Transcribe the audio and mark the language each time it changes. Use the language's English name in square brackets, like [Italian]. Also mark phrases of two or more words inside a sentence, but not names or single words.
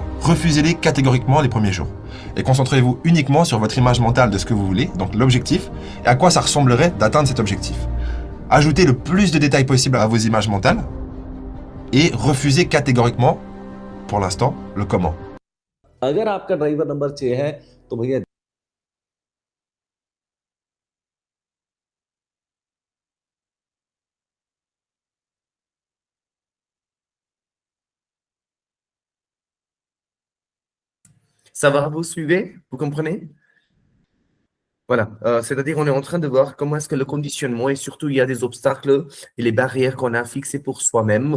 [French] Refusez-les catégoriquement les premiers jours. Et concentrez-vous uniquement sur votre image mentale de ce que vous voulez, donc l'objectif, et à quoi ça ressemblerait d'atteindre cet objectif. Ajoutez le plus de détails possible à vos images mentales, et refusez catégoriquement, pour l'instant, le comment. [Hindi] अगर आपका [English] driver number [Hindi] 6 है तो भैया [French] Ça va, vous suivez? Vous comprenez? Voilà, c'est-à-dire on est en train de voir comment est-ce que le conditionnement et surtout il y a des obstacles et les barrières qu'on a fixées pour soi-même.